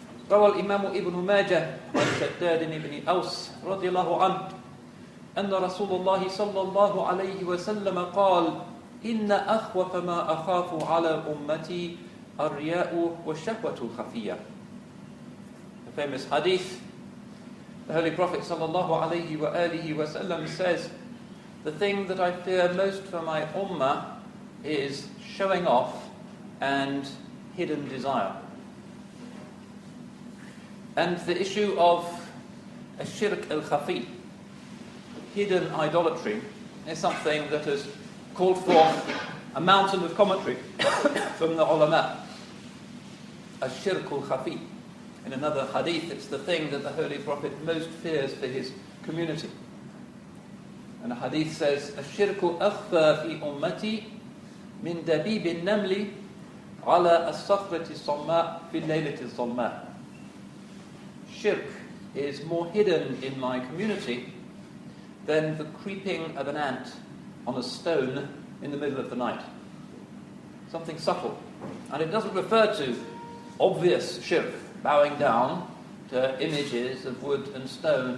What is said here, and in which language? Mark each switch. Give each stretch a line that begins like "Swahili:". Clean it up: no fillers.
Arabic: روى الإمام ابن ماجه عن شداد بن أوس رضي الله عنه أن رسول الله صلى الله عليه وسلم قال إن أخوف ما أخاف على أمتي الرياء والشهوة الخفية.
English: The famous hadith, the Holy Prophet sallallahu alayhi wa alihi wa sallam says, the thing that I fear most for my ummah is showing off and hidden desire. And the issue of a shirk al-khafi, hidden idolatry, is something that has called forth a mountain of commentary from the ulama. Shirk al-khafi. In another hadith, it's the thing that the Holy Prophet most fears for his community. And the hadith says,
Arabic: الشرك أخفى في أمتي من دبيب النمل على الصخرة الصماء في الليلة الظلماء.
English: Shirk is more hidden in my community than the creeping of an ant on a stone in the middle of the night. Something subtle. And it doesn't refer to obvious shirk, bowing down to images of wood and stone.